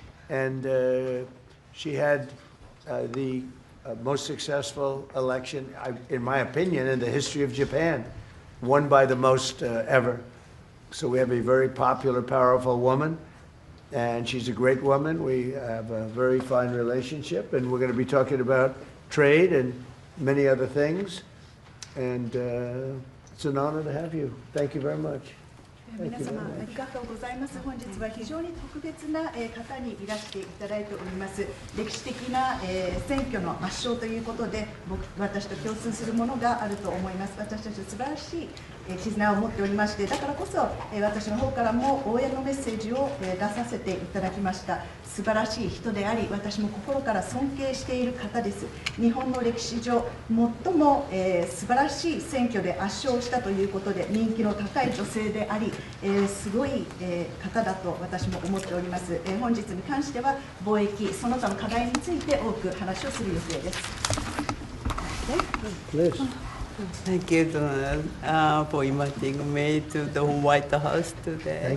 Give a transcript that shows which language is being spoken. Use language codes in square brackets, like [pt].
[en] And she had the most successful election, in my opinion, in the history of Japan, won by the most ever. So we have a very popular, powerful woman, and she's a great woman. We have a very fine relationship, and we're going to be talking about trade and many other things. And it's an honor to have you. Thank you very much. [ja] 皆様ありがとうございます。本日は非常に特別な方にいらしていただいております。歴史的な選挙の圧勝ということで、私と共通するものがあると思います。私たち素晴らしい絆を持っておりまして、だからこそ私の方からも応援のメッセージを出させていただきました。素晴らしい人であり、私も心から尊敬している方です。日本の歴史上最も素晴らしい選挙で圧勝したということで、人気の高い女性であり、すごい方だと私も思っております。本日に関しては貿易その他の課題について多く話をする予定です。 [en] Thank you, Donald, for inviting me to the White House today.